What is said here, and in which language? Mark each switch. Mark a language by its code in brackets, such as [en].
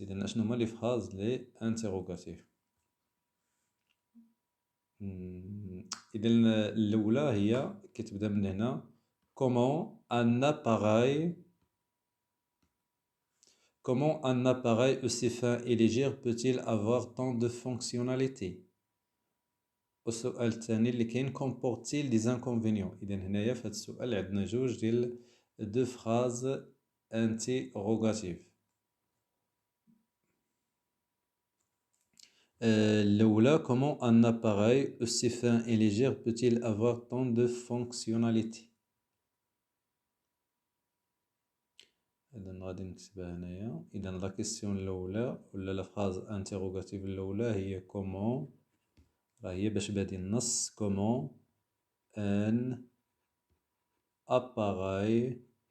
[ar] إذا أشنو هما لي فراز لي انتيروغاتيف؟ إذا الأولى هي كتبدا من هنا [fr] comment un appareil aussi fin et léger peut-il avoir tant de fonctionnalités. [ar] والسؤال الثاني اللي كاين [fr] comporte-t-il des inconvénients. [ar] إذا هنايا في هذا السؤال عندنا جوج ديال دو فراز انتيروغاتيف. الأولى [fr] comment un appareil aussi fin et léger peut-il avoir tant de fonctionnalités. [ar] إذا غادي نكتبها هنايا. إذا لا كيسيون الأولى ولا لا فراز انتيروغاتيف الأولى هي [fr] comment، [ar] راه هي باش بادي النص [fr] comment un appareil